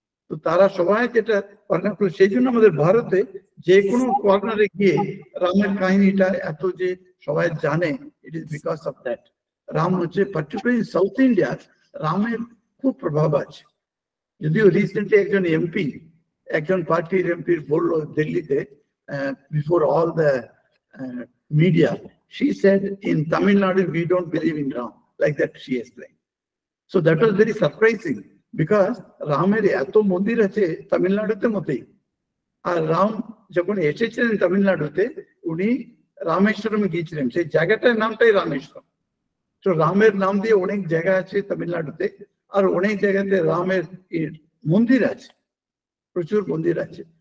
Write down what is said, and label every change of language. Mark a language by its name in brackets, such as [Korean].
[Bangla] তো তারা সবাই যেটা ভার্নাকুলার, সেই জন্য আমাদের ভারতে যে কোনো কর্নারে গিয়ে রামের কাহিনীটা এত যে সবাই জানে, [English] It is because of that. [Bangla] Ram হচ্ছে পার্টিকুলারলি সাউথ ইন্ডিয়া, রামের খুব প্রভাব আছে। যদিও রিসেন্টলি একজন এমপি, একজন পার্টির এমপি বললো দিল্লিতে, [English] Before all the media, she said in Tamil Nadu we don't believe in Ram, like that she explained. So that was very surprising, because [Bangla] রামের এত মন্দির আছে তামিলনাড়ুতে মতেই। আর রাম যখন এসেছিলেন তামিলনাড়ুতে, উনি রামেশ্বরমে গিয়েছিলেন, সেই জায়গাটার নামটাই রামেশ্বরম। তো রামের নাম দিয়ে অনেক জায়গা আছে তামিলনাড়ুতে, আর অনেক জায়গাতে রামের মন্দির আছে, প্রচুর মন্দির আছে।